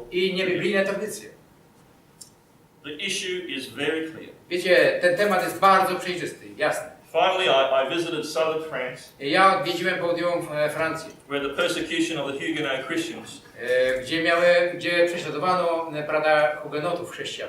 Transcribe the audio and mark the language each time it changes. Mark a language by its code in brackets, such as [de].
[pl] i niebiblijne tradycje. [en] The issue is very clear. [pl] Wiecie, ten temat jest bardzo przejrzysty, jasny. [en] Finally, I visited southern France, [pl] Ja odwiedziłem południową Francję, [en] where the persecution of the Huguenot Christians [pl] gdzie prześladowano, prawda, hugenotów chrześcijan,